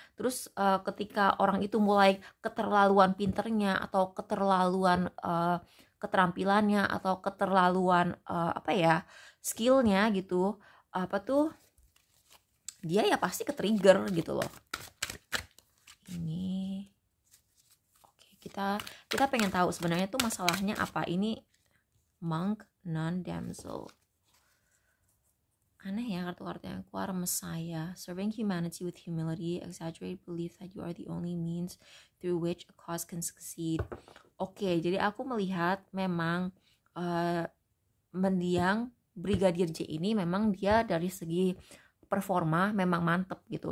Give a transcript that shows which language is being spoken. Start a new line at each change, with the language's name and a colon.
Indonesian: Terus ketika orang itu mulai keterlaluan pinternya atau keterlaluan keterampilannya atau keterlaluan skillnya gitu, dia ya pasti ke-trigger gitu loh. Ini kita pengen tahu sebenarnya tuh masalahnya apa. Ini monk, nun, damsel. Aneh ya kartu-kartu yang keluar.
English: Messiah, serving humanity with humility, exaggerate belief that you are the only means through which a cause can succeed.
Indonesian: Oke, jadi aku melihat memang mendiang Brigadir J ini memang dia dari segi performa memang mantep gitu.